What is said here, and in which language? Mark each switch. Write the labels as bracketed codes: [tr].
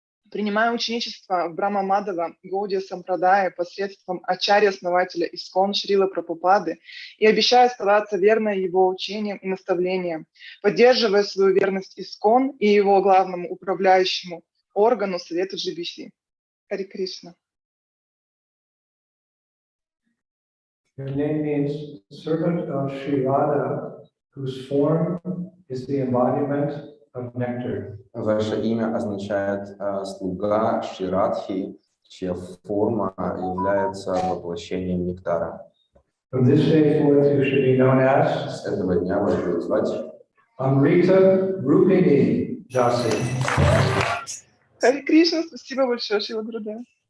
[ru] Принимаю ученичество в Брахма Мадава Гаудия Сампрадая посредством ачарьи-основателя Искон Шрилы Прабхупады и обещаю оставаться верной его учениям и наставлениям, поддерживая свою верность Искон и его главному управляющему органу Совету GBC. Харе Кришна. [en] Your name means servant of Sri Radha, whose form is the embodiment of nectar. [ru] Ваше имя означает слуга Шри Радхи, чья форма является воплощением нектара. [en] From this day forth, you should be known as [ru] С этого дня вас будут звать [en] Amrita Rupini Dasi. [ru] Харе Кришна, спасибо большое, Шрила Гурудева.